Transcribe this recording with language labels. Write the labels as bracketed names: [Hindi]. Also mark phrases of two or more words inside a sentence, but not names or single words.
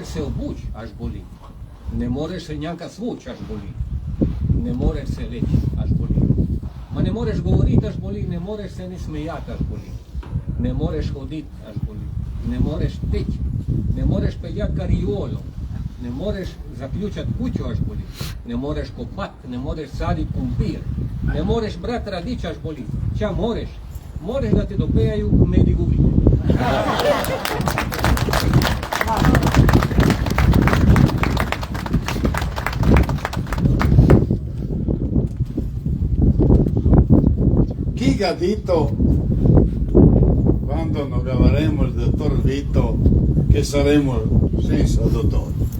[Croatian] se obući až boli, ne moreš se njanka svuć až boli, ne moreš se leći až boli, ma ne moreš govorit až boli, ne moreš se ni smijat až boli, ne moreš hodit až boli, ne moreš teći, ne moreš peljat kariolo, ne moreš zaključat kuću až boli, ne moreš kopat, ne moreš sadit kumpir, ne moreš brat radić až boli, ča moreš? Moreš da te dopejaju u Mediguvi. [Italian] Chi ha detto quando non avremo il dottor Vito che saremo senza dottore?